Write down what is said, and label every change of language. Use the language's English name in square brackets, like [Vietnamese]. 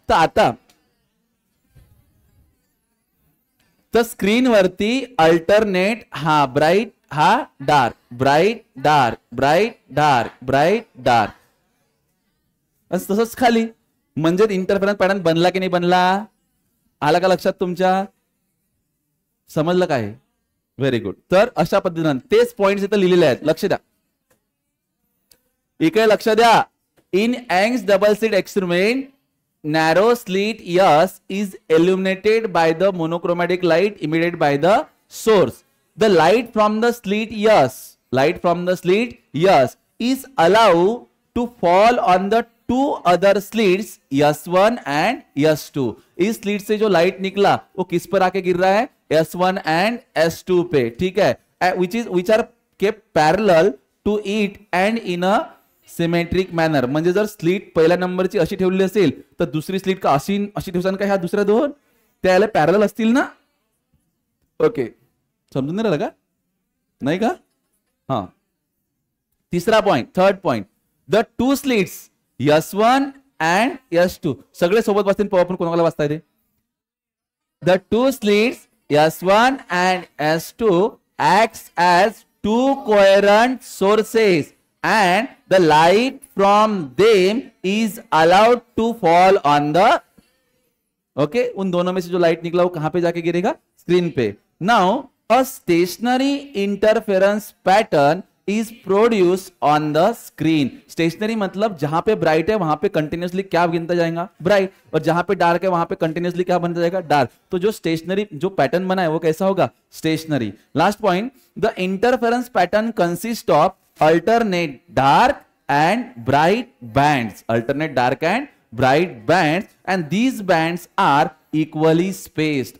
[Marathi] तर आता तर स्क्रीन वरती अल्टरनेट हा ब्राईट हा dark, bright dark, bright dark, bright dark. तसंच खाली म्हणजे इंटरफरन्स पॅटर्न बनला की नाही बनला, आला का लक्षात तुमच्या? समजलं काय? Very good. तर अशा पद्धतीने तेच पॉइंट्स इथे लिहिलेले आहेत, लक्ष द्या. इकडे लक्ष द्या. [English] In Young's double slit experiment, narrow slit S is illuminated by the monochromatic light emitted by the source. The light from the slit S, light from the slit S is allowed to fall on the two other slits S1 and S2. [Hindi] इस slit से जो light निकला वो किस पर आके गिर रहा है, S1 and S2 पे. ठीक है. [English] which are kept parallel to it and in a symmetric manner. [Marathi] म्हणजे जर स्लिट पहिल्या नंबरची अशी ठेवली असेल तर दुसरी स्लिट का अशी अशी ठेवसान का ह्या दुसऱ्या दोन त्याला पॅरलल असतील ना. ओके, समजून नाही राहिलं का? नाही का? हा. तिसरा point, third point, [English] the two slits S1 and S2 [Marathi] सगळे सोबत बसतील. पाहू आपण कोणाला वाचता येते. [English] the two slits S1 and S2 acts as two coherent sources and the light from them is allowed to fall on the, okay, [Hindi] उन दोनों में से जो लाइट निकला वो कहां पे जाके गिरेगा, स्क्रीन पे. [English] Now a stationary interference pattern is produced on the screen. [Hindi] Stationery मतलब जहां पे ब्राइट है वहां पे कंटिन्यूअसली क्या गिनता जाएगा, ब्राइट, और जहां पे डार्क है वहां पे कंटिन्यूअसली क्या बनता जाएगा, डार्क. तो जो स्टेशनरी जो पैटर्न बना है वो कैसा होगा, stationery. [English] Last point, the interference pattern consist of alternate dark and bright bands, alternate dark and bright bands, and these bands are equally spaced.